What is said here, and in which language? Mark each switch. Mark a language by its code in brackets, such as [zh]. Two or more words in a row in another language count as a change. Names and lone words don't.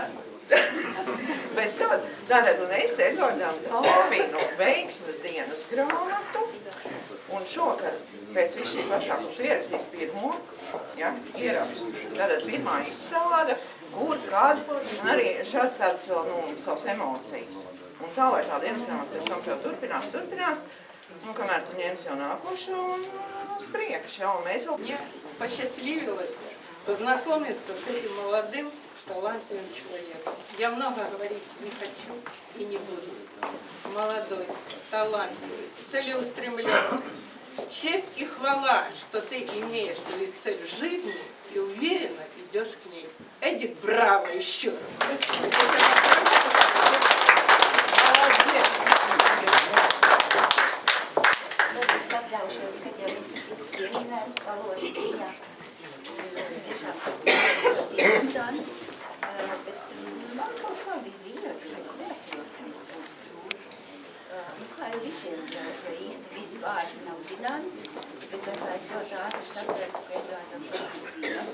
[lv] Bet tātad, un es Eduardam dāvinu veiksmes dienas grāmatu, un šokar pēc visu šī pasākuma tu ierakstīsi pirmo, ja, ierakstu. Tātad pirmā izstāda, kur, kad, un arī šāds tāds vēl, savas emocijas. Un tā, lai tā dienas grāmata pēc tam tev turpinās, un kamēr tu ņemsi jau nākošo un uz priekšu, ja, un mēs jau... [ru] Мне посчастливилось познакомиться с этим молодым, талантливым человеком. Я много говорить не хочу и не буду. Молодой, талантливый, целеустремленный. Честь и хвала, что ты имеешь свою цель в жизни и уверенно идешь к ней. Эдик, браво еще раз. Молодец. [lv] Es atļaušos, ka jau es pieminētu valodas ziņā. Tiešām tas bija ļoti interesants, bet man kaut kā bija viegli, es neatceros, ka man būtu grūti. Kā jau visiem, jo īsti visi vārdi nav zināmi, bet tā kā es ļoti ātri sapratu, ka Eduardam patīk zīmēt.